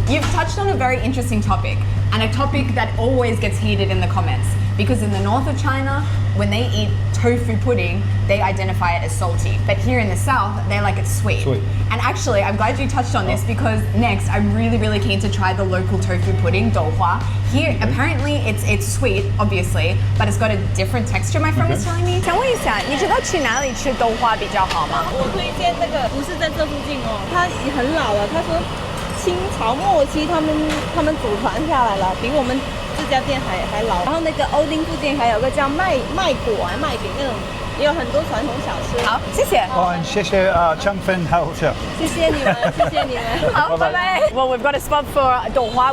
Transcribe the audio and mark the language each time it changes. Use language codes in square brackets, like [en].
[en] You've touched on a very interesting topic and a topic that always gets heated in the comments because in the north of China, when they eat tofu pudding, they identify it as salty. But here in the south, they like it sweet. And actually, I'm glad you touched on this because next, I'm really, really keen to try the local tofu pudding, douhua. Here, apparently, it's sweet, obviously, but it's got a different texture, my friend was telling me. [zh] 想问一下，你知道去哪里吃豆花比较好吗？我推荐那个不是在这附近哦，它很老了。他说清朝末期他们祖传下来了，比我们这家店还老。然后那个欧丁附近还有个叫麦果麦饼那种，也有很多传统小吃。好，谢谢。谢谢chunfan hotel。谢谢你们，谢谢你们。好，拜拜。 [en] Well, we've got a spot for douhua.